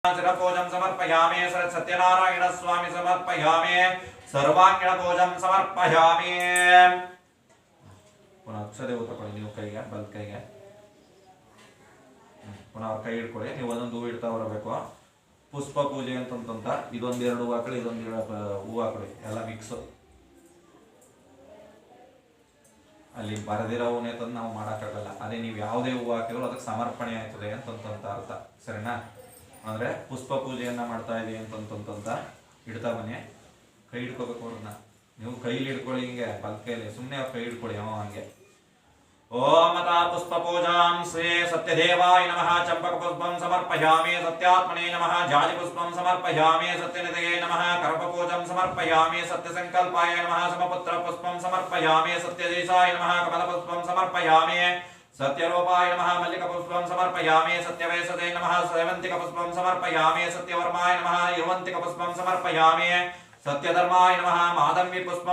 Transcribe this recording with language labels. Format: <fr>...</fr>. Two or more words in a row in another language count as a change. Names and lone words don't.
<sa>पूजं समर्पयामि सत्यनारायण स्वामी समर्पयामि सर्वांगीण पूजं समर्पयामि पुनः अक्षदेव</sa> <kn>ತಕೊಳ್ಳಿ ನೀವು ಕೈಗೆ ಬಲ ಕೈಗೆ ಪುನಃ ಅವರ ಕೈ ಹಿಡ್ಕೊಳ್ಳಿ ನೀವು ಒಂದೊಂದು ಹೂ ಇಡ್ತಾ ಬರಬೇಕು ಪುಷ್ಪ ಪೂಜೆ ಅಂತಂತ ಇದೊಂದು ಎರಡು ಹೂ ಹಾಕೊಳ್ಳಿ ಇದೊಂದು ಹೂ ಹಾಕೊಳ್ಳಿ ಎಲ್ಲ ಮಿಕ್ಸ್ ಅಲ್ಲಿ ಬರದಿರೋ ಹೂನೇ ತಂದು ನಾವು ಮಾಡೋಕ್ಕಾಗಲ್ಲ ಅದೇ ನೀವು ಯಾವುದೇ ಹೂ ಹಾಕಿದ್ರು ಅದಕ್ಕೆ ಸಮರ್ಪಣೆ ಆಯ್ತದೆ ಅಂತಂತ ಅರ್ಥ ಸರಿನಾ ಅಂದ್ರೆ ಪುಷ್ಪ ಪೂಜೆಯನ್ನ ಮಾಡ್ತಾ ಇದೀವಿ ಅಂತಂತ ಇಡ್ತಾ ಬನ್ನಿ ಕೈ ಹಿಡ್ಕೋಬೇಕು ಅವ್ರನ್ನ ನೀವು ಕೈಲಿ ಹಿಡ್ಕೊಳ್ಳಿ ಹಿಂಗೆ ಬಲ್ಕೈಲಿ ಸುಮ್ಮನೆ ಅವ್ರ ಕೈ ಹಿಡ್ಕೊಳ್ಳಿ ಹಂಗೆ</kn> <sa>ಓಂ ಅತಾ ಪುಷ್ಪ ಪೂಜಾಂ ಶ್ರೀ ಸತ್ಯದೇವಾಯ ನಮಃ ಚಂಪಕ ಪುಷ್ಪಂ ಸಮರ್ಪಯಾಮಿ ಸತ್ಯಾತ್ಮನೇ ನಮಃ ಜಾಜಿ ಪುಷ್ಪಂ ಸಮರ್ಪಯಾಮಿ ಸತ್ಯನಿಧಯೇ ನಮಃ ಕರ್ಪ ಪೂಜಂ ಸಮರ್ಪಯಾಮಿ ಸತ್ಯ ಸಂಕಲ್ಪಾಯ ನಮಃ ಸಮಪುತ್ರ ಪುಷ್ಪಂ ಸಮರ್ಪಯಾಮಿ ಸತ್ಯದೇಶಾಯ ನಮಃ ಕಮಲ ಪುಷ್ಪಂ ಸಮರ್ಪಯಾಮಿ सत्यरूपाय नमः मल्लिका पुष्पं समर्पयामि सत्यवेशदे नमः सेवंतिका पुष्पं समर्पयामि सत्यवर्माय नमः युवंतिका पुष्पं समर्पयामि सत्यधर्माय नमः माधवी पुष्पं</sa>